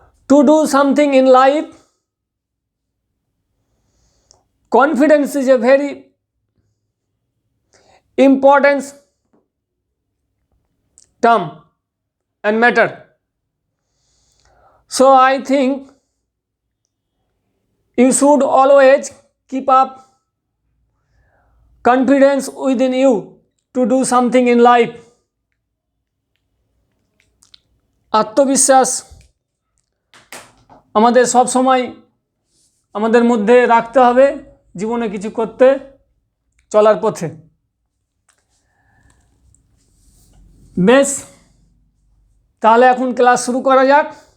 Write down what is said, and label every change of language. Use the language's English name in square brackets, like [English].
[English] To do something in life, confidence is a very important term and matter. So I think you should always keep up confidence within you to do something in life. [Bangla] আত্মবিশ্বাস আমাদের সব সময় আমাদের মধ্যে রাখতে হবে জীবনে কিছু করতে চলার পথে। বেশ, তাহলে এখন ক্লাস শুরু করা যাক।